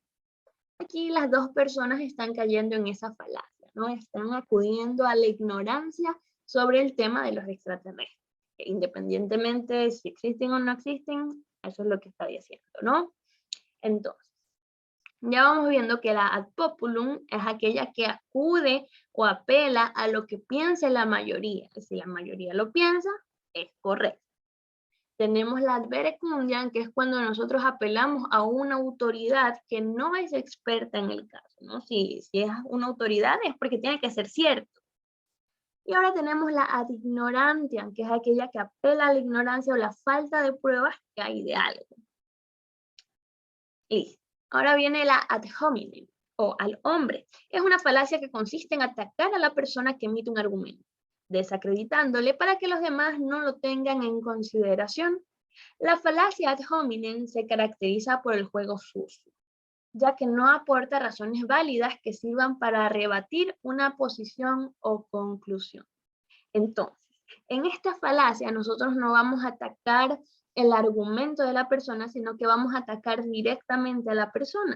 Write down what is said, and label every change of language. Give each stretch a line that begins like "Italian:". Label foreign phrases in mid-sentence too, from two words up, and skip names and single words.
Spanish: Aquí las dos personas están cayendo en esa falacia, ¿no? Están acudiendo a la ignorancia sobre el tema de los extraterrestres. Independientemente de si existen o no existen, eso es lo que está diciendo, ¿no? Entonces, ya vamos viendo que la
Latin: ad populum
Spanish: es aquella que acude o apela a lo que piense la mayoría. Si la mayoría lo piensa, es correcto. Tenemos la
Latin: ad verecundiam,
Spanish: que es cuando nosotros apelamos a una autoridad que no es experta en el caso, ¿no? Si es una autoridad es porque tiene que ser cierto. Y ahora tenemos la
Latin: ad ignorantiam,
Spanish: que es aquella que apela a la ignorancia o la falta de pruebas que hay de algo. Listo. Ahora viene la
Latin: ad hominem,
Spanish: o al hombre. Es una falacia que consiste en atacar a la persona que emite un argumento, desacreditándole para que los demás no lo tengan en consideración. La falacia
Latin: ad hominem
Spanish: se caracteriza por el juego sucio, ya que no aporta razones válidas que sirvan para rebatir una posición o conclusión. Entonces, en esta falacia nosotros no vamos a atacar el argumento de la persona, sino que vamos a atacar directamente a la persona.